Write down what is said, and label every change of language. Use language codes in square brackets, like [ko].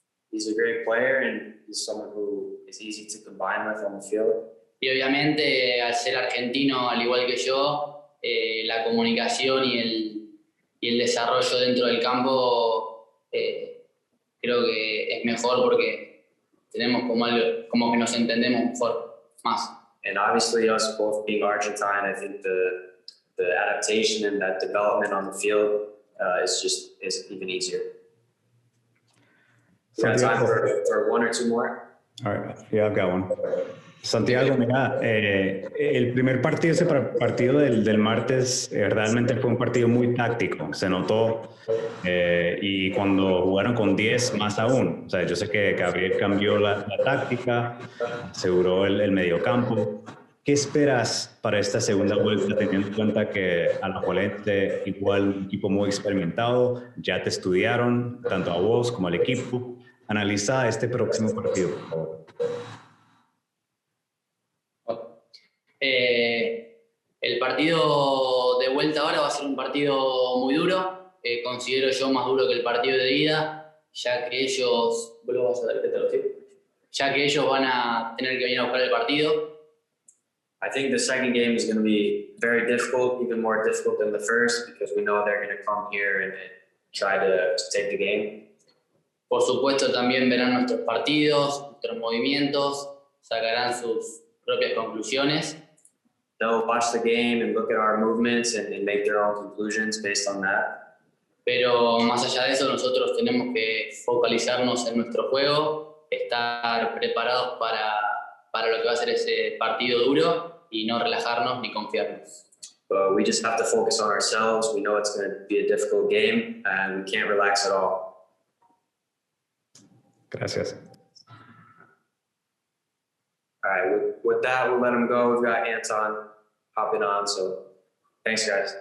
[en] He's a great player and he's someone who is easy to combine with on the field. [es] Y obviamente, al ser argentino, al igual que yo, la comunicación y el desarrollo dentro del campo creo que es mejor porque tenemos como que nos entendemos mejor, más. [en] And obviously, us both being Argentine, I think the adaptation and that development on the field is even easier. You got time for one or two more? All right, yeah, I've got one. [es] Santiago, mira, el primer partido, ese partido del martes, realmente fue un partido muy táctico, se notó, y cuando jugaron con 10 más aún, o sea, yo sé que Gabriel cambió la táctica, aseguró el mediocampo. ¿Qué esperas para esta segunda vuelta, teniendo en cuenta que Alajuelense, igual un equipo muy experimentado, ya te estudiaron, tanto a vos como al equipo? Analiza este próximo partido, por favor. El partido de vuelta ahora va a ser un partido muy duro, considero yo más duro que el partido de ida, ya que ellos van a tener que venir a buscar el partido. [en] I think the second game is going to be very difficult, even more difficult than the first, because we know they're going to come here and try to take the game. [es] Por supuesto, también verán nuestros partidos, nuestros movimientos, sacarán sus propias conclusiones. [en] They'll watch the game and look at our movements and make their own conclusions based on that. [es] Pero más allá de eso, nosotros tenemos que focalizarnos en nuestro juego, estar preparados para lo que va a ser ese partido duro y no relajarnos ni confiarnos. [en] But we just have to focus on ourselves. We know it's going to be a difficult game and we can't relax at all. [es] Gracias. [en] All right, with that, we'll let him go. We've got Anton hopping on, so thanks, guys.